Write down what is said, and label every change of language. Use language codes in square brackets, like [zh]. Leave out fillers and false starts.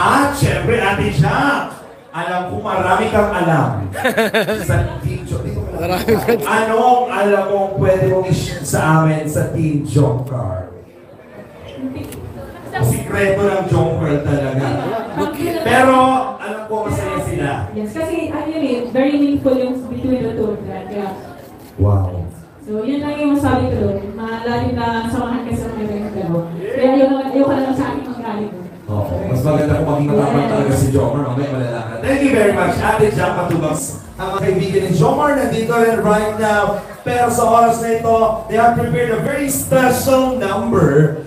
[tl] At syempre, Ate Jack! Alam ko marami kang alam sa Team Jomcar. Marami kang Anong alam mo pwede mong i-share sa amin sa Team Jomcar? Sikreto ng Jomcar talaga. Pero alam ko masaya sila. [en] Yes, kasi very meaningful yung between the two of them. [tl] Kaya, Wow. so, yun lang yung masabi ko doon. Malalim na samahan kasi ng mga dalawa. Kaya ayoko naman sa akin magaling. Oo. Mas maganda kung maging matapang talaga si Jomcar. Okay, malalakan. [en] Thank you very much, Ate Jack Matubas. [tl] Ang mga kaibigan ni Jomcar nandito rin right now. Pero sa oras na ito, [en] they have prepared a very special number.